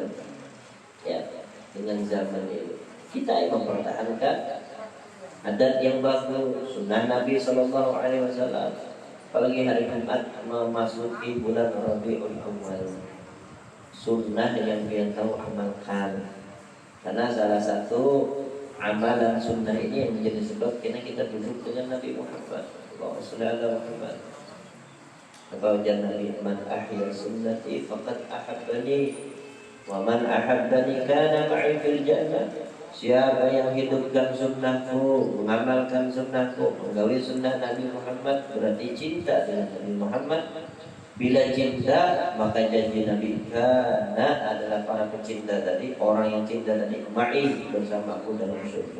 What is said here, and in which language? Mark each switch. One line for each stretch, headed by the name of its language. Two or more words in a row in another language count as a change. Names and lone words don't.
Indonesian: Ya, dengan zaman ini kita yang mempertahankan adat yang bagus, sunnah Nabi
Arabic: صلى الله عليه وسلم.
Indonesian: Apalagi hari Jumat memasuki bulan Rabiul Awal, sunnah yang kita tahu amalkan. Karena salah satu amalan sunnah ini yang menjadi sebab kita duduk dengan Nabi Muhammad
Arabic: صلى الله عليه وسلم.
Banjar: Apa ujar Nabi,
Arabic: من أحيا سنتي فقد أحبني. ومن أحبني كان معي في الجنة.
Banjar: Siapa yang hidupkan sunnahku, mengamalkan sunnahku, menggawi sunnah Nabi Muhammad, berarti cinta dengan Nabi Muhammad. Bila cinta, maka janji Nabi kana adalah para pecinta tadi, orang yang cinta tadi ma'i bersamaku dalam surga.